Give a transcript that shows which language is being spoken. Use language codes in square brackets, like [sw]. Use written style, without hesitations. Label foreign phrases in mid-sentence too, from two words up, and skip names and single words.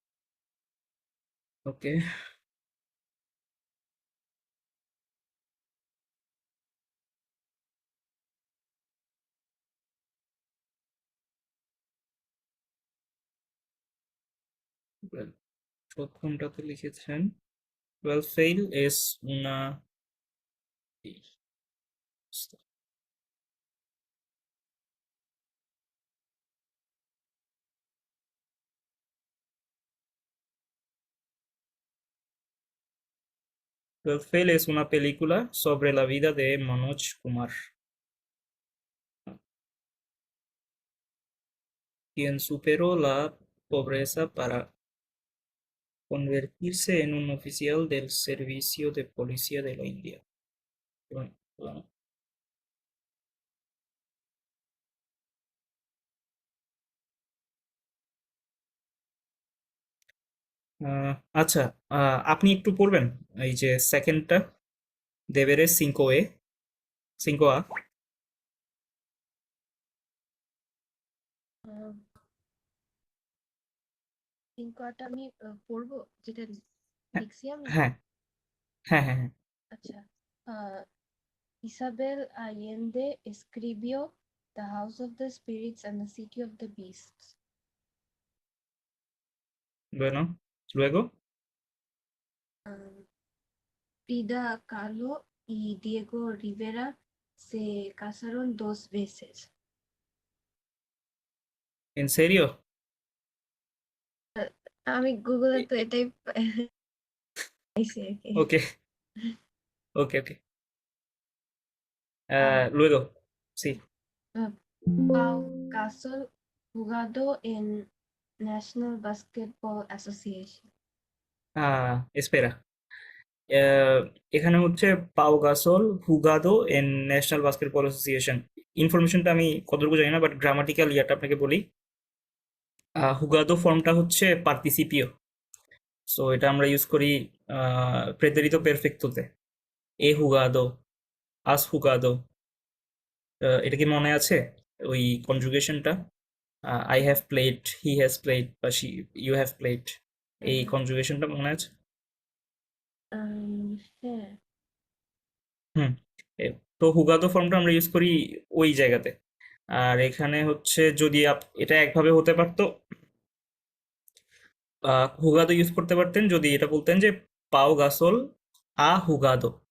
[bn] ওকে। প্রথমটাতে লিখেছেন [es] well fail es una well fail es una película sobre la vida de Manoj Kumar, quien superó la pobreza para convertirse en un oficial del servicio de policía de la India. Bueno, bueno, [bn] আচ্ছা, আপনি একটু পড়বেন এই যে সেকেন্ডটা, [es] deber cinco e, cinco a. [bn] আহ, তিনকোয়াটা আমি পড়বো যেটা হ্যাঁ, লিখছি আমি। হ্যাঁ, হ্যাঁ, হ্যাঁ, হ্যাঁ। আচ্ছা। আহ, [es] Isabel Allende escribió The House of the Spirits and the City of the Beasts. Bueno, luego, Um, Frida Kahlo y Diego Rivera se casaron 2 veces. ¿en serio? [bn] আমি গুগলে E- তো e- এটাই পাইছি আর কি। [en] Ok, ok, ok. আহ, [es] Luego, sí. আহ, Pau Gasol jugado en National Basketball Association. Espera. [bn] আহ, এখানে হচ্ছে পাও গাসল [es] jugado en [bn] ন্যাশনাল বাস্কেটবল অ্যাসোসিয়েশন। ইনফরমেশনটা আমি কতটুকু জানি না, [en] but grammatical [bn] ইয়াটা আপনাকে বলি। হুগাদো ফর্মটা হচ্ছে পার্টিসিপিও, সো এটা আমরা ইউজ করি [es] pretérito perfecto. he jugado, has jugado, [bn] এটা কি মনে আছে ওই কনজুগেশনটা? [en] I have played, he has played, বা you have played, [bn] এই আহ, কনজুগেশনটা মনে আছে? হ্যাঁ, হুম। তো হুগাদো ফর্মটা আমরা ইউজ করি ওই জায়গাতে। আর এখানে হচ্ছে যদি এটা একভাবে হতে পারতো, হুগাদো ইউজ করতে পারতেন যদি এটা বলতেন যে পাও গাসল [es] ha jugado.